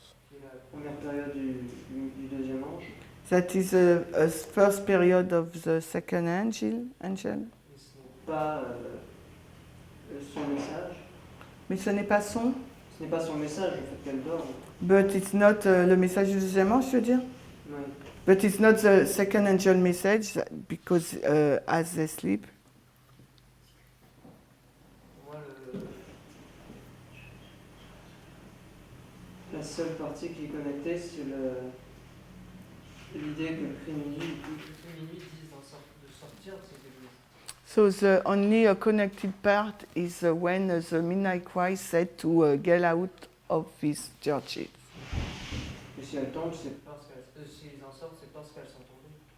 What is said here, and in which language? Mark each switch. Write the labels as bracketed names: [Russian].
[French] C'est la première période du deuxième ange. [English] That is a first period of the second angel. [French] Mais ce n'est pas son message. Mais ce n'est pas son. Ce n'est pas son message, le fait qu'elle dort. [English] But it's not [French] le message du deuxième ange, je veux dire. Oui. [English] But it's not the second angel message because as they sleep. [French] Moi, la seule partie qui est connectée, c'est l'idée que le cri minuit disent de sortir de cette église. [English] So the only connected part is when the midnight cry said to get out of these churches. [French] Et si elles tombent, c'est parce qu'elles, s'ils en sortent, c'est parce qu'elles sont tombées.